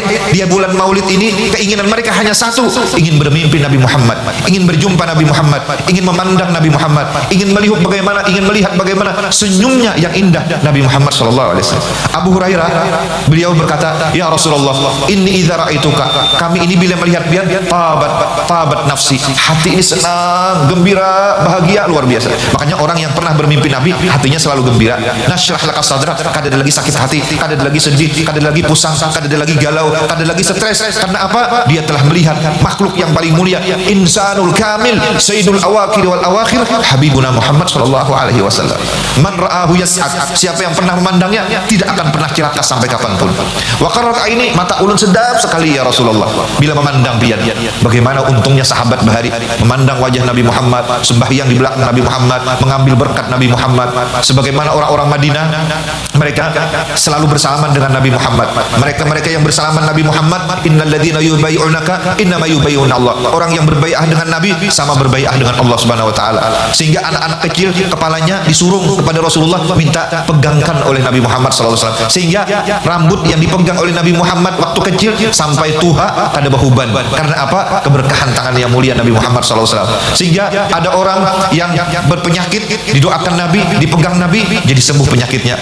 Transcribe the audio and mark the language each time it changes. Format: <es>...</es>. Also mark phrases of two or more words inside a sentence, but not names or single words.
<id>Dia bulan Maulid ini keinginan mereka hanya satu, ingin bermimpi Nabi Muhammad, ingin berjumpa Nabi Muhammad, ingin memandang Nabi Muhammad, ingin melihat bagaimana senyumnya yang indah Nabi Muhammad SAW. Abu Hurairah, beliau berkata,</id> <ar>يا رسول الله، إني إذا رأيتك,</ar> <id>kami ini bila melihat dia,</id> <ar>طابت نفسي,</ar> <id>hati ini senang, gembira, bahagia, luar biasa. Makanya orang yang pernah bermimpi Nabi, hatinya selalu gembira.</id> <ar>نشرح لك صدرك,</ar> <bjn>kada ada lagi sakit hati, kada ada lagi sedih, kada ada lagi pusang, kada ada lagi galau, kada ada lagi stres. Karena apa?</bjn> <id>Dia telah melihat makhluk yang paling mulia,</id> <ar>الإنسان الكامل، سيد الأوائل والأواخر، حبيبنا محمد صلى الله عليه وسلم. من رآه يسعد,</ar> <id>siapa yang pernah memandangnya tidak akan pernah celaka sampai kapanpun.</id> <ar>وقرت عيني,</ar> <bjn>mata ulun sedap sekali</bjn> <ar>يا رسول الله</ar> <bjn>bila memandang pian.</bjn> <id>Bagaimana untungnya sahabat bahari memandang wajah Nabi Muhammad, sembahyang di belakang Nabi Muhammad, mengambil berkat Nabi Muhammad. Sebagaimana orang-orang Madinah, mereka selalu bersalaman dengan Nabi Muhammad. Mereka yang bersalaman Nabi Muhammad,</id> <ar>إن الذين يبايعونك إنما يبايعون الله.</ar> <id>Orang yang berbai'ah dengan Nabi sama berbai'ah dengan Allah Subhanahu wa taala. Sehingga anak-anak kecil kepalanya disurung kepada Rasulullah, minta pegangkan oleh Nabi Muhammad SAW. Sehingga rambut yang dipegang oleh Nabi Muhammad waktu kecil sampai tua</id> <bjn>kada bahuban.</bjn> <id>Karena apa? Keberkahan tangan yang mulia Nabi Muhammad SAW. Sehingga ada orang yang berpenyakit, didoakan Nabi, dipegang Nabi, jadi sembuh penyakitnya.</id>